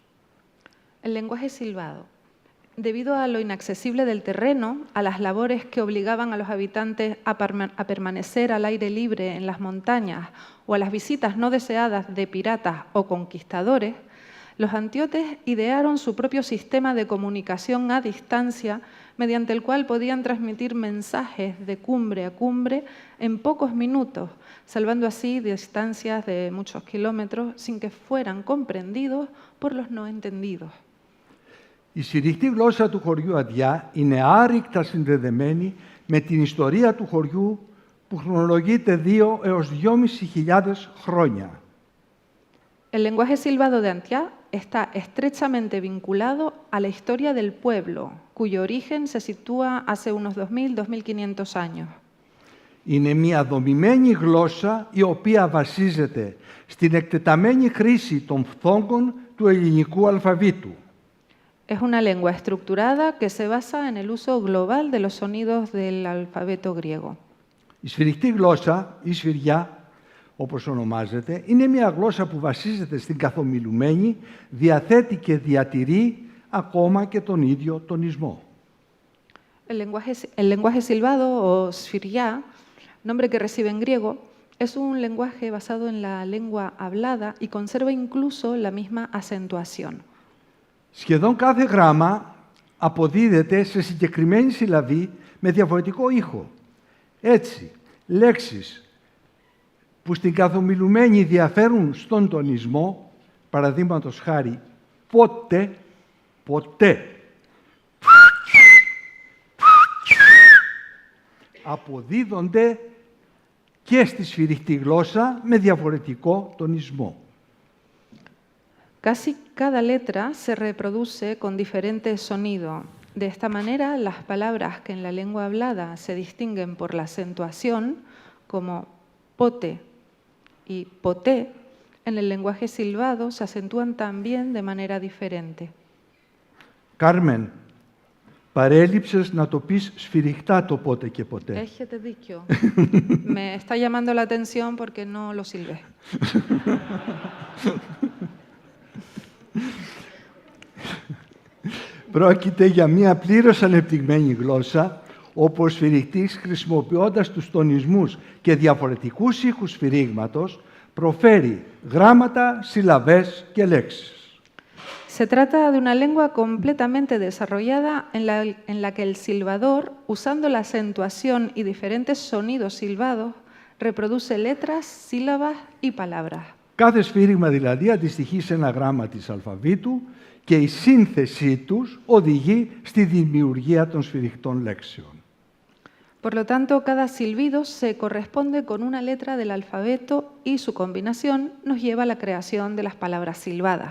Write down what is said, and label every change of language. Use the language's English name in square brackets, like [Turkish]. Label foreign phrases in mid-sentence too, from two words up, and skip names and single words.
[Spanish] El lenguaje silbado. Debido a lo inaccesible del terreno, a las labores que obligaban a los habitantes a permanecer al aire libre en las montañas o a las visitas no deseadas de piratas o conquistadores, los antiotes idearon su propio sistema de comunicación a distancia mediante el cual podían transmitir mensajes de cumbre a cumbre en pocos minutos, salvando así distancias de muchos kilómetros sin que fueran comprendidos por los no entendidos. [Greek] Η σφυριχτή γλώσσα του χωριού Αντιά είναι άρρηκτα συνδεδεμένη με την ιστορία του χωριού που χρονολογείται 2 έως 2.500 χρόνια. [Spanish] El lenguaje silbado de Antía está estrechamente vinculado a la historia del pueblo, cuyo origen se sitúa hace unos 2.000-2.500 años. [Greek] Είναι μια δομημένη γλώσσα η οποία βασίζεται στην εκτεταμένη χρήση των φθόγκων του ελληνικού αλφαβήτου. [Spanish] Es una lengua estructurada que se basa en el uso global de los sonidos del alfabeto griego. [Greek] Η σφυριχτή γλώσσα, η σφυριά, όπως ονομάζεται, είναι μια γλώσσα που βασίζεται στην καθομιλουμένη, διαθέτει και διατηρεί ακόμα και τον ίδιο τονισμό. [Spanish] El lenguaje silbado o sfiria, nombre que recibe en griego, es un lenguaje basado en la lengua hablada y conserva incluso la misma acentuación. [Greek] Σχεδόν κάθε γράμμα αποδίδεται σε συγκεκριμένη συλλαβή με διαφορετικό ήχο. Έτσι, λέξεις που στην καθομιλουμένη διαφέρουν στον τονισμό, παραδείγματος χάρη, πότε, ποτέ, αποδίδονται και στη σφυριχτή γλώσσα με διαφορετικό τονισμό. [Spanish] Casi cada letra se reproduce con diferente sonido. De esta manera, las palabras que en la lengua hablada se distinguen por la acentuación, como pote y poté, en el lenguaje silbado se acentúan también de manera diferente. [Greek] Κάρμεν, παρέλειψες να το πεις σφυριχτά το πότε και ποτέ. Έχετε δίκιο. [Spanish] Me está llamando la atención porque no lo silbé. [Greek] Πρόκειται για μία πλήρως ανεπτυγμένη γλώσσα, όπου ο σφυριχτής, χρησιμοποιώντας τους τονισμούς και διαφορετικούς ήχους σφυρίγματος, προφέρει γράμματα, συλλαβές και λέξεις. [Spanish] Se trata de una lengua completamente desarrollada en la que el silbador, usando la acentuación y diferentes sonidos silbados, reproduce letras, sílabas y palabras. [Greek] Κάθε σφύριγμα δηλαδή αντιστοιχεί σε ένα γράμμα της αλφαβήτου και η σύνθεσή τους οδηγεί στη δημιουργία των σφυριχτών λέξεων. [Spanish] Por lo tanto, cada silbido se corresponde con una letra del alfabeto y su combinación nos lleva a la creación de las palabras silbadas.